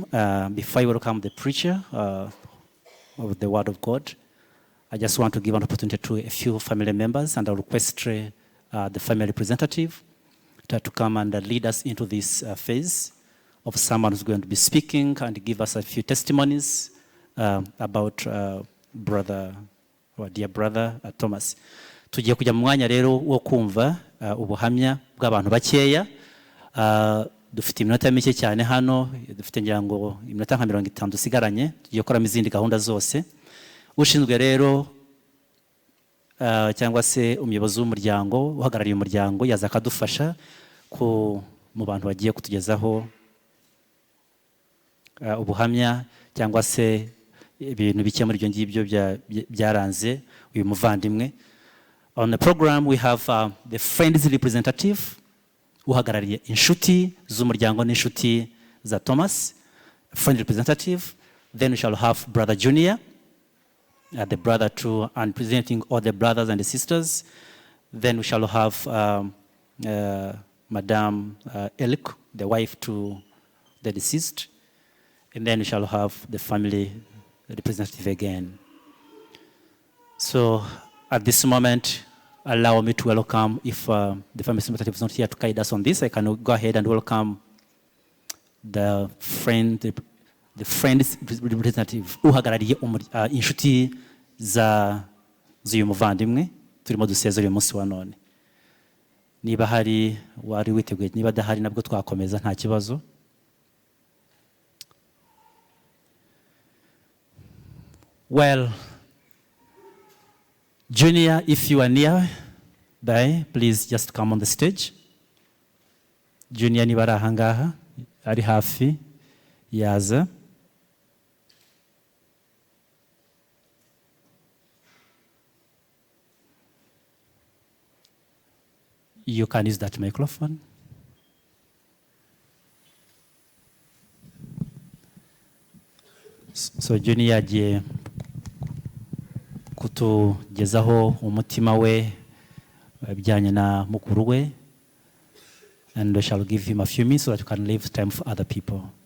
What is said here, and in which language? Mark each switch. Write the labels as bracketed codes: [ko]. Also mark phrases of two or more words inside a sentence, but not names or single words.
[en] Before I welcome the preacher of the Word of God, I just want to give an opportunity to a few family members, and I'll request the family representative to come and lead us into this phase of someone who's going to be speaking and give us a few testimonies about dear brother Thomas. [rw] Tugiye kujya mu mwanya rero wo kumva ubuhamya bw'abantu bakeya. Dufite iminota mike cyane hano, dufite ngira ngo iminota nka 50 dusigaranye, tugiye gukora izindi gahunda zose. Ushinzwe rero cyangwa se umuyobozi w'umuryango uhagarariye umuryango yaza akadufasha mu bantu bagiye kutugezaho ubuhamya cyangwa se ibintu bike muri ibyo ngibyo byaranze uyu muvandimwe. [en] On the program we have the friends representative [rw] uhagarariye inshuti z'umuryango n'inshuti za Thomas, [en] friend representative. Then we shall have brother Junior, the brother to, and presenting all the brothers and the sisters. Then we shall have Madame Elik, the wife to the deceased. And then we shall have the family representative again. So at this moment, allow me to welcome, if the family representative is not here to guide us on this, I can go ahead and welcome the friends representative [rw] uhagarariye inshuti z'uyu muvandimwe turimo dusezera uyu munsi wa none. Niba hari wari witeguye, niba adahari nabwo twakomeza nta kibazo. [en] Well, Junior, if you are nearby, please just come on the stage. [rw] Junior niba ari ahangaha, ari hafi, yaza. [en] You can use that microphone. So Junior [rw] agiye kutugezaho umutima we bijyanye na mukuru we, [en] and we shall give him a few minutes so that you can leave time for other people.